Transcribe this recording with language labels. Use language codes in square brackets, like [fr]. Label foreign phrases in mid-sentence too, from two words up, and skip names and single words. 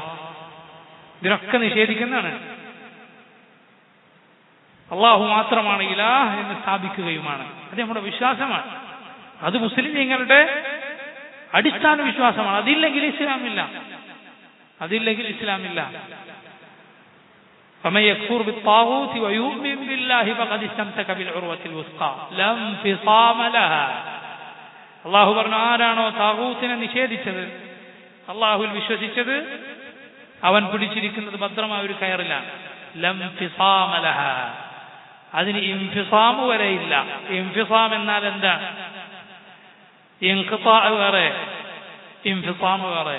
[ml] ഇതിനൊക്കെ നിഷേധിക്കുന്നതാണ്. അള്ളാഹു മാത്രമാണ് ഇലാഹ് എന്ന് സ്ഥാപിക്കുകയുമാണ്. അത് നമ്മുടെ വിശ്വാസമാണ്. അത് മുസ്ലിമീങ്ങളുടെ അടിസ്ഥാന വിശ്വാസമാണ്. അതില്ലെങ്കിൽ ഇസ്ലാമില്ല, അതില്ലെങ്കിൽ ഇസ്ലാമില്ല. [ar] فمن يكفر بالطاغوت ويؤمن بالله فقد استمسك بالعروة الوثقى لا انفصام لها. [ml] അല്ലാഹു പറഞ്ഞു, ആരാണോ താഗൂത്തിനെ നിഷേധിച്ചത്, അല്ലാഹുവിൽ വിശ്വസിച്ചത്, അവൻ പിടിച്ചിരിക്കുന്നത് ഭദ്രമായ ഒരു കയറിലാണ്. [ar] لا انفصام لها, [ml] അതിന് ഇൻഫിസാം വരെയില്ല. ഇൻഫിസാം എന്നാൽ എന്താണ്? ഇൻഖിതാ വേറെ, ഇൻഫിസാം വേറെ.